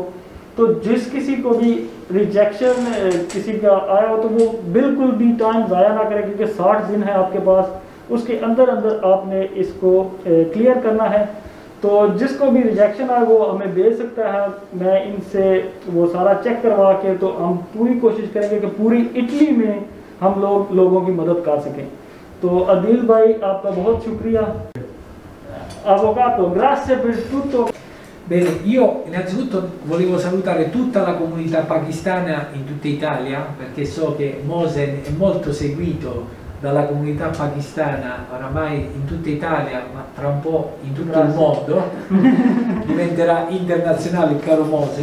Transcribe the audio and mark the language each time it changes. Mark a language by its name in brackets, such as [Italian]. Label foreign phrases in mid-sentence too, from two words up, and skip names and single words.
[Hindi] तो जिस किसी को भी रिजेक्शन किसी का आया हो तो वो बिल्कुल भी टाइम ज़ाया ना करें, क्योंकि 60 दिन है आपके पास, उसके अंदर अंदर आपने इसको क्लियर करना है। तो जिसको भी रिजेक्शन आए वो हमें भेज सकता है, मैं इनसे वो सारा चेक करवा के, तो हम पूरी कोशिश करेंगे कि पूरी इटली में हम लोगों की मदद कर सकें। तो अदील भाई आपका बहुत शुक्रिया। [Italian] Avvocato, grazie per tutto. Bene, io innanzitutto volevo salutare tutta la comunità pakistana in tutta Italia, perché so che Mohsen è molto seguito dalla comunità pakistana oramai in tutta Italia, ma tra un po' in tutto il mondo, diventerà internazionale il caro Mohsen.